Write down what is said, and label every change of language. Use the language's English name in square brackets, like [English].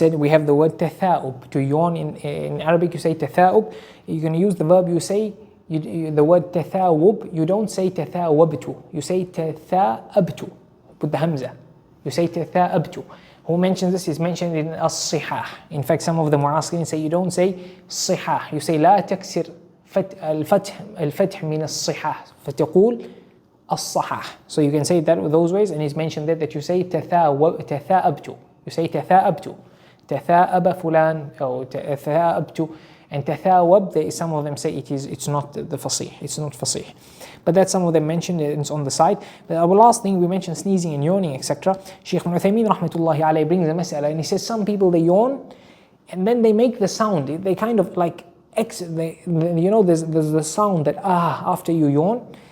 [English] We have the word tatha'ub. To yawn in Arabic you say tatha'ub. You can use the verb, you say the word tatha'ub. You don't say tatha'wabtu. You say tatha'abtu. Put the hamza. You say tatha'abtu. Who mentions this is mentioned in as-sihah. In fact, some of the mu'asqirin say you don't say sihah. You say [Arabic] لا تكسر الفتح من الصحاح فتقول الصحاح. [English] So you can say that with those ways, and it's mentioned that you say تثاءبت. You say تثاءبت. [Arabic] تثاءب فلان or تثاءبت. [English] And تثاوب, some of them say it's not the fasih. It's not fasih. But that's some of them mentioned, it's on the side. But our last thing, we mentioned sneezing and yawning, etc. Shaykh Ibn Uthaymeen rahmatullahi alayhi brings a mas'ala, and he says some people they yawn and then they make the sound. They kind of like, there's the sound that after you yawn.